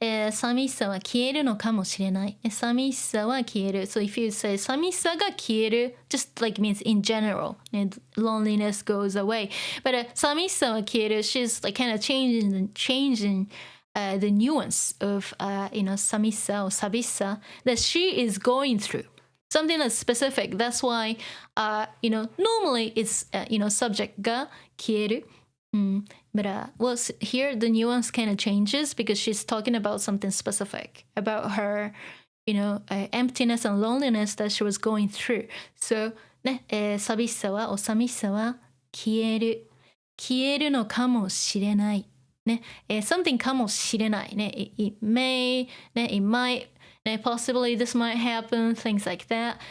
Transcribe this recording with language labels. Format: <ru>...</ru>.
<ja>寂しさは消えるのかもしれない。寂しさは消える。</ja> <en>So if you say 寂しさが消える just like means in general, loneliness goes away. But 寂しさは消える she's like kind of changing the nuance of 寂しさ or 寂しさ that she is going through. Something that's specific. That's why, normally it's, subject が消える。 But well, here the nuance kind of changes because she's talking about something specific about her, emptiness and loneliness that she was going through.</en> <ja>So ね、寂しさはお寂しさは消えるのかもしれない。ね、something かもしれない。</ja> <en>ね、it may, ね、it might, ね、possibly this might happen, things like that.</en>